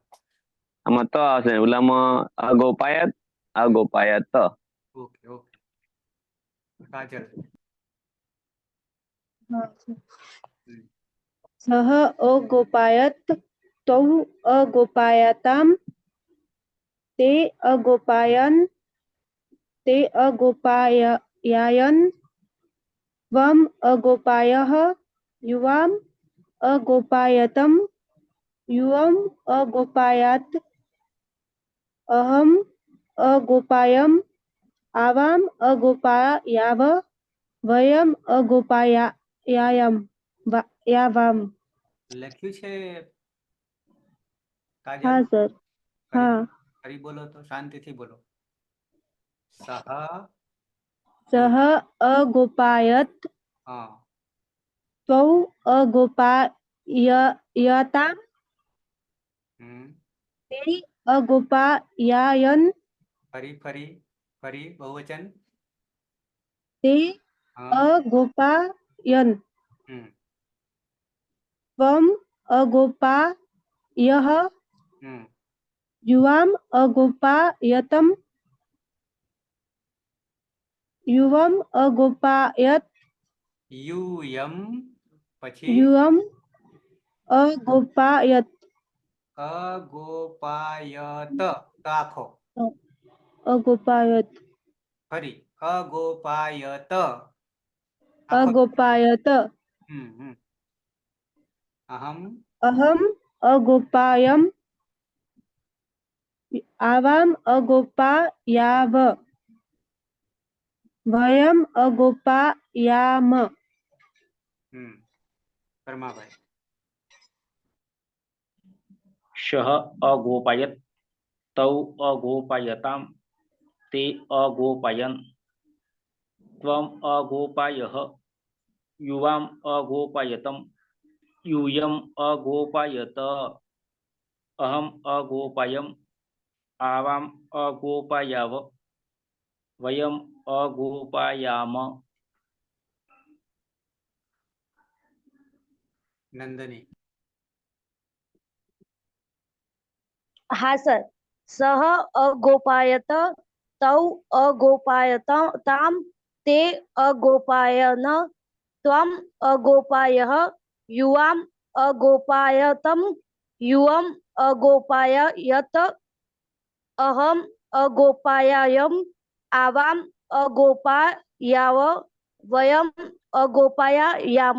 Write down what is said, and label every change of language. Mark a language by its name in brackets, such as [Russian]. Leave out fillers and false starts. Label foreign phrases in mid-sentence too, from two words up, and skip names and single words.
[Gujarati] આમાં તો હશે, ઓલામાં [Sanskrit] अगोपायत अगोपायत. [English] okay okay. કાજલ. [Sanskrit] सह अगोपायत तौ अगोपायताम ते अगोपायन त्वम अगोपायः युवाम अगोपायतम युवम अगोपायात अहम अगोपायम आवाम अगोपायाव वयम अगोपायाम. [Gujarati] લખ્યું છે કાજલ? હા સર. હા. ફરી બોલો તો શાંતિથી બોલો. સહ [Sanskrit] सह अगोपायत [Gujarati] હા [Sanskrit] त्वौ अगोपायताम ते अगोपायान [Gujarati] ફરી ફરી ફરી બહુવચન. [Sanskrit] ते [Gujarati] હા [Sanskrit] अगोपायन त्वम अगोपायः युवाम अगोपायतम युवम अगोपायत [Gujarati] યુયમ પછી [Sanskrit] युवम अगोपायत [Gujarati] અગોપાયત. તો આખો [Sanskrit] અગોપાયત [Gujarati] ફરી અગોપાયત આખો [Sanskrit] અગોપાયત અહમ अहम अगोपायम आवाम अगोपायाव वयम अगोपायाम. [Gujarati] પરમાભાઈ. [Sanskrit] शः अगोपयत् तौ अगोपयताम् ते अगोपयन् त्वम् अगोपायः युवाम् अगोपयतम् यूयम् अगोपयत अहम् अगोपयम् आवाम् अगोपयाव वयम् अगोपयाम. [Gujarati] નંદની. હા સર. [Sanskrit] सह अगोपायत तौ अगोपायताम ते अगोपायन त्वम अगोपायः युवाम अगोपायतम युवम अगोपायत अहम अगोपायायम आवाम अगोपायाव वयम अगोपायाम.